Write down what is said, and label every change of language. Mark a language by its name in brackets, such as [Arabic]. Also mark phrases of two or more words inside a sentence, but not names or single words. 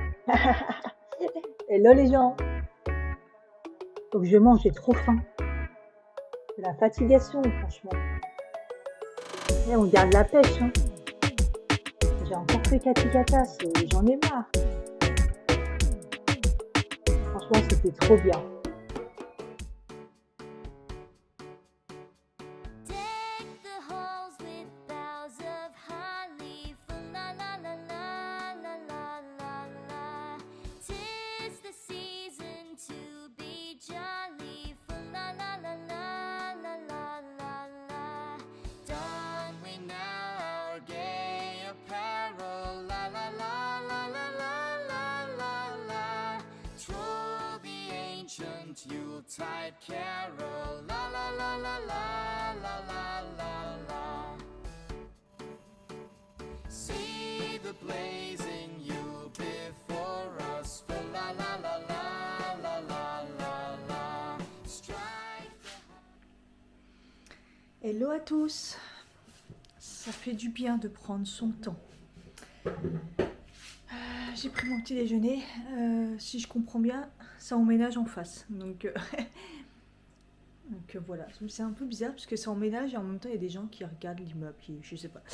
[French] Hello les gens, faut que je mange, j'ai trop faim. C'est la fatigation, franchement. Et on garde la pêche, hein. J'ai encore fait Katikata, j'en ai marre. Franchement, c'était trop bien. [English] Deck the halls with boughs of holly, fa la la la la la la la la. 'Tis the season to be jolly, fa la la la la la la la la. Don we now our gay apparel, la la la la la la la la la. Troll the ancient Yuletide carol, la la la la la la la la la. See the blazing Yule before us, fa la la la la la la la la. Strike the [French] Hello à tous, ça fait du bien de prendre son temps. J'ai pris mon petit déjeuner, si je comprends bien, ça emménage en face. Donc voilà, c'est un peu bizarre parce que ça emménage et en même temps il y a des gens qui regardent l'immeuble, je sais pas.